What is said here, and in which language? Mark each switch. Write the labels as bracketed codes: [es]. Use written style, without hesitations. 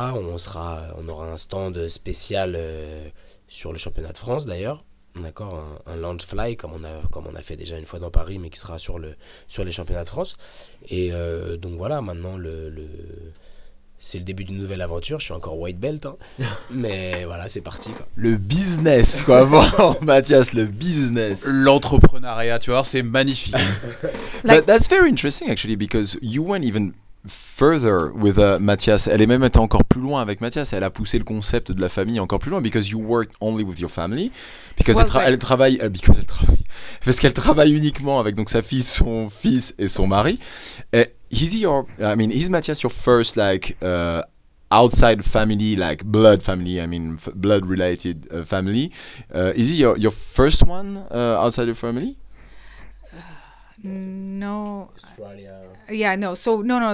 [fr] On aura un stand spécial sur le championnat de France d'ailleurs. D'accord, un launch fly comme on a fait déjà une fois dans Paris, mais qui sera sur les championnats de France. Et donc voilà, maintenant c'est le début d'une nouvelle aventure. Je suis encore white belt, hein. Mais voilà, c'est parti, quoi. Le business, quoi. Bon, Mathias, le business. L'entrepreneuriat, tu vois, c'est magnifique. [en] But that's very interesting actually, because you went even further with Mathias. [fr] Elle est même été encore plus loin avec Mathias. Elle a poussé le concept de la famille encore plus loin, [en] because you work only with your family, [fr] because elle travaille parce qu'elle travaille uniquement avec donc sa fille, son fils et son mari. [en] Is Mathias your first outside family, like blood family? Blood related family. Is he your first one outside your family? No. Australia. Yeah, no. So no.